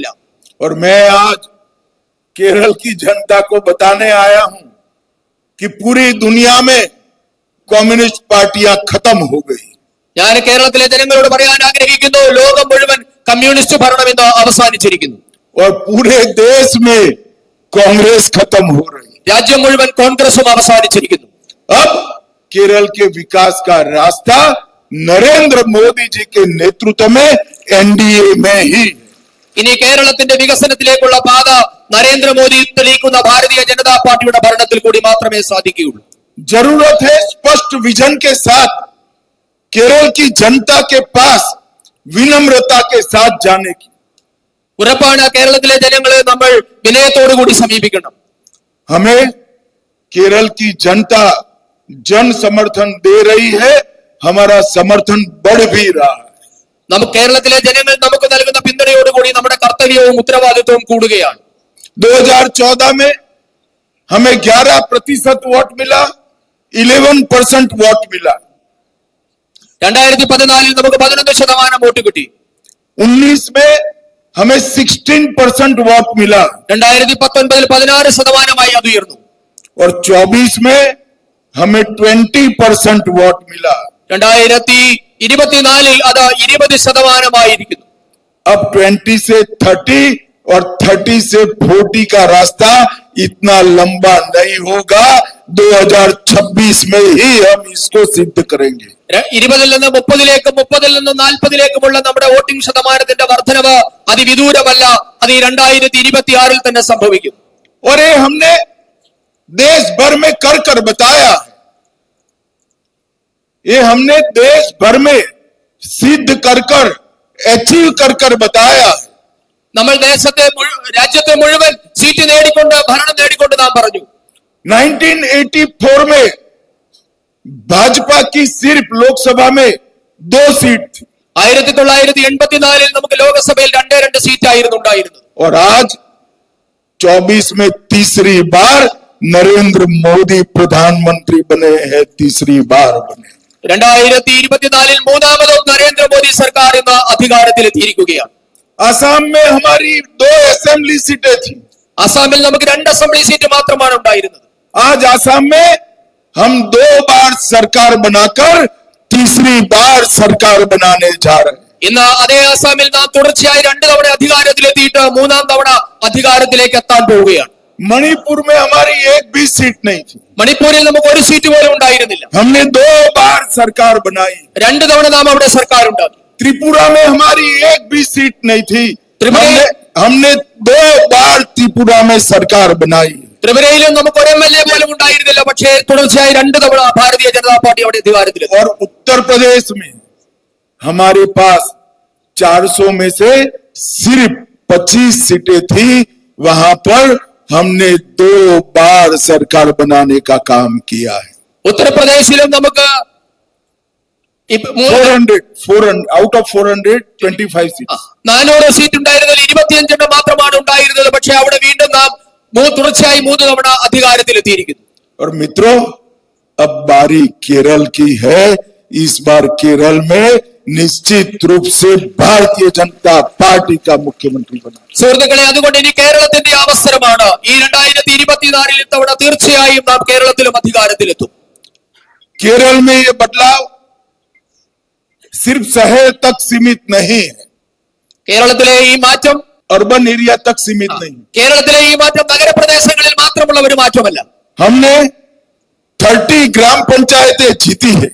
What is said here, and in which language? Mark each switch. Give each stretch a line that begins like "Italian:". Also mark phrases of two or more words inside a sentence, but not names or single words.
Hindi: और मैं आज केरल की जनता को बताने आया हूं कि पूरी दुनिया में कम्युनिस्ट पार्टियां खत्म हो गई.
Malayalam: ഞാൻ കേരളത്തിലെ ജനങ്ങളോട് പറയാൻ ആഗ്രഹിക്കുന്നു, ലോകം മുഴുവൻ കമ്മ്യൂണിസ്റ്റ് ഭരണം ഇന്ന് അവസാനിച്ചിരിക്കുന്നു.
Hindi: और पूरे देश में कांग्रेस खत्म हो रही.
Malayalam: രാജ്യം മുഴുവൻ കോൺഗ്രസും അവസാനിച്ചിരിക്കുന്നു.
Hindi: अब केरल के विकास का रास्ता नरेंद्र मोदी जी के नेतृत्व में NDA में ही.
Malayalam: ഇനി കേരളത്തിന്റെ വികസനത്തിലേക്കുള്ള പാത നരേന്ദ്രമോദി തെളിയിക്കുന്ന ഭാരതീയ ജനതാ പാർട്ടിയുടെ ഭരണത്തിൽ കൂടി മാത്രമേ സാധിക്കുകയുള്ളൂ.
Hindi: जरूरत है स्पष्ट विजन के साथ केरल की जनता के पास विनम्रता के साथ जाने की.
Malayalam: ഉറപ്പാണ് കേരളത്തിലെ ജനങ്ങളെ നമ്മൾ വിനയത്തോടുകൂടി സമീപിക്കണം.
Hindi: हमें केरल की जनता जन समर्थन दे रही है, हमारा समर्थन बढ़ भी रहा है.
Malayalam: നമുക്ക് കേരളത്തിലെ ജനങ്ങൾ നമുക്ക് നൽകുന്ന പിന്തുണയോടുകൂടി നമ്മുടെ കർത്തവ്യവും ഉത്തരവാദിത്വവും കൂടുകയാണ്.
Hindi: 2014 में हमें 11% वोट मिला, 11% वोट मिला.
Malayalam: 2014 നമുക്ക് 11% വോട്ട് കിട്ടി.
Hindi: 19 में हमें 16% वोट मिला
Malayalam: 2019 16% അത് ഉയർന്നു.
Hindi: और 24 में हमें 20% वोट मिला.
Malayalam: 2024 അത് 20%
Hindi: अब 20 से 30 और 30 से 40 का रास्ता इतना लंबा नहीं होगा. 2026 में ही हम इसको सिद्ध करेंगे.
Malayalam: 20 നിന്ന് 30ലേക്കും 30 നിന്ന് 40ലേക്കുമുള്ള നമ്മുടെ വോട്ടിംഗ് ശതമാനത്തിന്റെ വർധനവ് അതിവിദൂരമല്ല, അത് 2026 തന്നെ സംഭവിക്കും.
Hindi: और ये हमने देश भर में कर बताया, ये हमने देश भर में सिद्ध कर अचीव कर बताया.
Malayalam: നമ്മൾ രാജ്യത്തെ മുഴുവൻ സീറ്റ് നേടിക്കൊണ്ട് ഭരണം നേടിക്കൊണ്ട് നാം പറഞ്ഞു.
Hindi: 1984 में भाजपा की सिर्फ लोकसभा में 2 सीट थी.
Malayalam: 1984 നമുക്ക് ലോകസഭയിൽ 2 സീറ്റായിരുന്നു ഉണ്ടായിരുന്നത്.
Hindi: और आज 24 में तीसरी बार नरेंद्र मोदी प्रधानमंत्री बने हैं, तीसरी बार बने.
Malayalam: 2024 മൂന്നാമതും നരേന്ദ്രമോദി സർക്കാർ ഇന്ന് അധികാരത്തിലെത്തിയിരിക്കുകയാണ്.
Hindi: असम में हमारी 2
English: assembly seats
Hindi: थी.
Malayalam: അസാമിൽ നമുക്ക് 2
English: assembly seat
Malayalam: മാത്രമാണ് ഉണ്ടായിരുന്നത്.
Hindi: आज असम में हम 2 बार सरकार बनाकर तीसरी बार सरकार बनाने जा रहे हैं.
Malayalam: ഇന്ന് അതേ അസാമിൽ നാം തുടർച്ചയായി 2 തവണ അധികാരത്തിലെത്തിയിട്ട് മൂന്നാം തവണ അധികാരത്തിലേക്ക് എത്താൻ പോവുകയാണ്.
Hindi: मणिपुर में हमारी एक भी सीट नहीं थी.
Malayalam: മണിപ്പൂരിൽ നമുക്ക് ഒരു സീറ്റ് പോലും ഉണ്ടായിരുന്നില്ല.
Hindi: हमने 2 बार सरकार बनाई.
Malayalam: 2 തവണ നാം അവിടെ സർക്കാർ ഉണ്ടാക്കി.
Hindi: त्रिपुरा में हमारी एक भी सीट नहीं थी. त्रिपुरा- हमने 2 बार त्रिपुरा में सरकार बनाई.
Malayalam: ത്രിപുരയിലും നമുക്ക് ഒരു MLA പോലും ഉണ്ടായിരുന്നില്ല, പക്ഷേ തുടർച്ചയായി 2 തവണ ഭാരതീയ ജനതാ പാർട്ടി അവിടെ അധികാരത്തിലെത്തി.
Hindi: और उत्तर प्रदेश में हमारे पास 400 में से सिर्फ 25 सीटें थी. वहां पर हमने 2 बार सरकार बनाने का काम किया है.
Malayalam: ഉത്തർപ്രദേശിലും നമുക്ക്
English: 400 out of 425 seats.
Malayalam: 400 സീറ്റ് ഉണ്ടായിരുന്നതിൽ 25 മാത്രമാണ് ഉണ്ടായിരുന്നത്, പക്ഷേ അവിടെ വീണ്ടും നാം തുടർച്ചയായി 3 തവണ അധികാരത്തിലെത്തിയിരിക്കുന്നു.
Hindi: और मित्रों, अब बारी केरल की है. इस बार केरल में निश्चित रूप से भारतीय जनता पार्टी का मुख्यमंत्री बना।
Malayalam: സുഹൃത്തുക്കളെ, അതുകൊണ്ട് ഇനി കേരളത്തിന്റെ അവസരമാണ്. ഈ 2024 ഇത്തവണ തീർച്ചയായും നാം കേരളത്തിലും അധികാരത്തിലെത്തും.
Hindi: केरल में ये बदलाव सिर्फ शहर तक सीमित नहीं है,
Malayalam: കേരളത്തിലെ ഈ മാറ്റം
English: urban area
Hindi: तक सीमित नहीं।
Malayalam: കേരളത്തിലെ ഈ മാറ്റം നഗരപ്രദേശങ്ങളിൽ മാത്രമുള്ള ഒരു മാറ്റമല്ല.
Hindi: हमने 30 ग्राम पंचायतें जीती है,